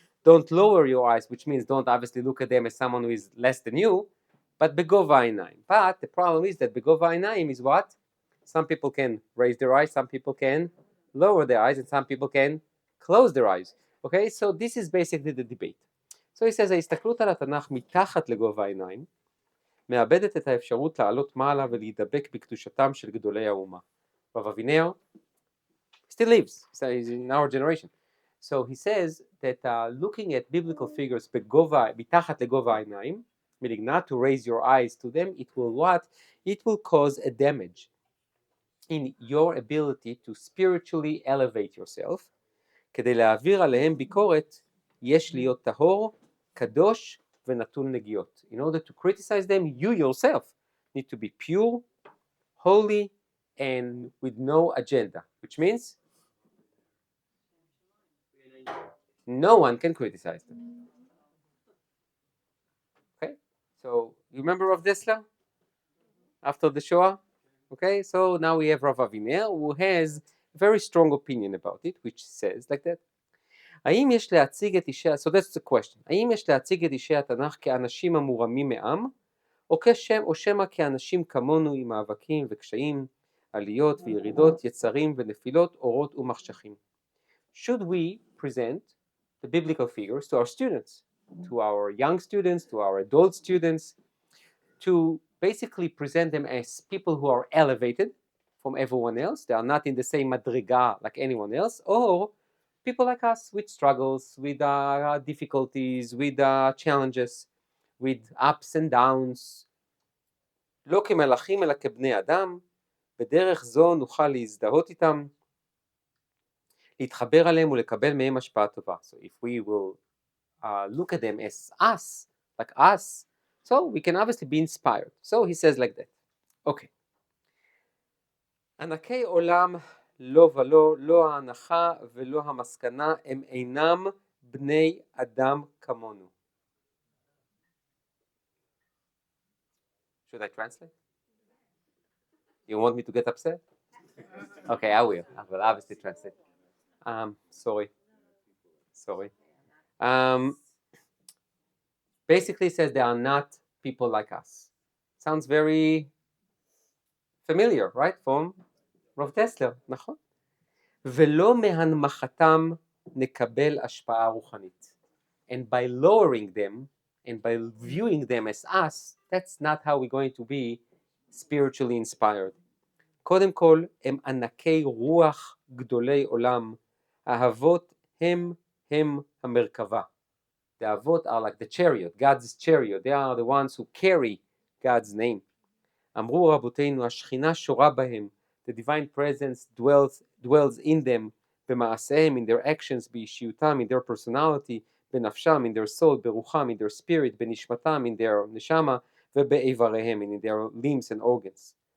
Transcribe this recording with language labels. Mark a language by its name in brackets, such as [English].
[English] Don't lower your eyes, which means don't obviously look at them as someone who is less than you, but begova העיניים. But the problem is that begova העיניים is what? Some people can raise their eyes, some people can lower their eyes, and some people can close their eyes. Okay, so this is basically the debate. [Hebrew] So he says, ההסתכלות על התנ"ך מתחת לגובה העיניים, מאבדת את האפשרות לעלות מעלה ולהידבק בקדושתם של גדולי האומה. [English] Rav Aviner still lives, so he's in our generation. So he says that looking at biblical figures מתחת לגובה העיניים, meaning not to raise your eyes to them, it will what? It will cause a damage in your ability to spiritually elevate yourself. [Hebrew] כדי להעביר עליהם ביקורת, יש להיות טהור, קדוש, ונטול נגיעות. [English] In order to criticize them, you yourself need to be pure, holy, and with no agenda, which means no one can criticize them. Okay, so you remember Rav Dessler after the Shoah? Okay, so now we have Rav Aviner who has a very strong opinion about it, which says like that. [Hebrew] האם יש להציג את אישי, so that's the question, האם יש להציג את אישי התנ"ך כאנשים המורמים מעם, או שמא כאנשים כמונו עם מאבקים וקשיים, עליות וירידות, יצרים ונפילות, אורות ומחשכים? [English] Should we present the biblical figures to our students, to our young students, to our adult students, to basically present them as people who are elevated from everyone else, they are not in the same madriga like anyone else, or people like us with struggles, with difficulties, with challenges, with ups and downs. [Hebrew] לא כמלאכים אלא כבני אדם, בדרך זו נוכל להזדהות איתם, להתחבר עליהם ולקבל מהם השפעה טובה. [English] So if we will look at them as us, like us, so we can obviously be inspired. So he says like that. Okay. [Hebrew] ענקי עולם לא ולא, לא ההנחה ולא המסקנה, הם אינם בני אדם כמונו. [English] Should I translate? You want me to get upset? Okay, I will obviously translate. Sorry. Basically says they are not people like us. Sounds very familiar, right? From [Hebrew] רב דסלר, נכון. ולא מהנמכתם נקבל השפעה רוחנית. [English] And by lowering them, and by viewing them as us, that's not how we're going to be spiritually inspired. [Hebrew] קודם כל, הם ענקי רוח גדולי עולם, האבות הם המרכבה. [English] The avot are like the chariot, God's chariot, they are the ones who carry God's name. אמרו רבותינו, השכינה שורה בהם, the divine presence dwells in them, במעשיהם, in their actions, באישיותם, in their personality, בנפשם, in their soul, ברוחם, in their spirit, בנשמתם, in their נשמה, ובאיבריהם, in their limbs and organs.